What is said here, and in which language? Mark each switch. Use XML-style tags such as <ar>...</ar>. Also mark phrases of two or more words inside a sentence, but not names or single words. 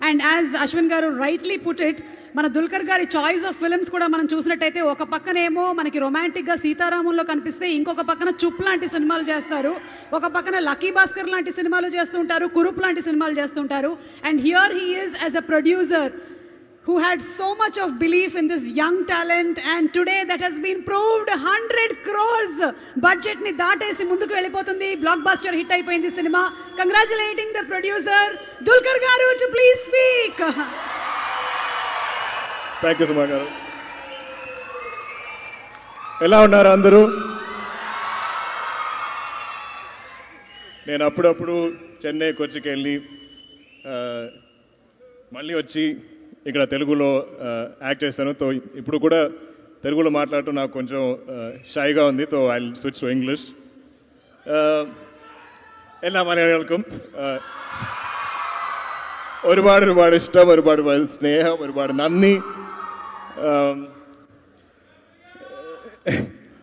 <en>and as</en> <te>అశ్విన్ గారు</te> <en>rightly put it,</en> <te>మన దుల్కర్ గారి</te> <en>choice of films</en> <te>కూడా మనం చూసినట్టయితే ఒక పక్కనేమో మనకి రొమాంటిక్గా సీతారాముల్లో కనిపిస్తే ఇంకొక పక్కన చుప్ లాంటి సినిమాలు చేస్తారు, ఒక పక్కన లక్కీ భాస్కర్ లాంటి సినిమాలు చేస్తుంటారు, కురుప్ లాంటి సినిమాలు చేస్తుంటారు.</te> <en>And here he is as a producer who had so much of belief in this young talent, and today that has been proved. 100 crores budget</en> <te>ని దాటేసి ముందుకు వెళ్ళిపోతుంది,</te> <en>blockbuster hit</en> <te>అయిపోయింది సినిమా.</te> <en>Congratulating the producer Dulquer garu to please speak. Thank you Suma garu.</en> <te>ఎలా ఉన్నారు అందరూ? నేను అప్పుడప్పుడు చెన్నై కొచ్చికి వెళ్ళి మళ్ళీ వచ్చి ఇక్కడ తెలుగులో యాక్ట్ చేస్తాను. తో ఇప్పుడు కూడా తెలుగులో మాట్లాడటం నాకు కొంచెం షైగా ఉంది.</te> <en>తో I switch to English.</en> <ml>എല്ലാ മലയാളികൾക്കും ഒരുപാട് ഇഷ്ടം, ഒരുപാട് സ്നേഹം, ഒരുപാട് നന്ദി.</ml>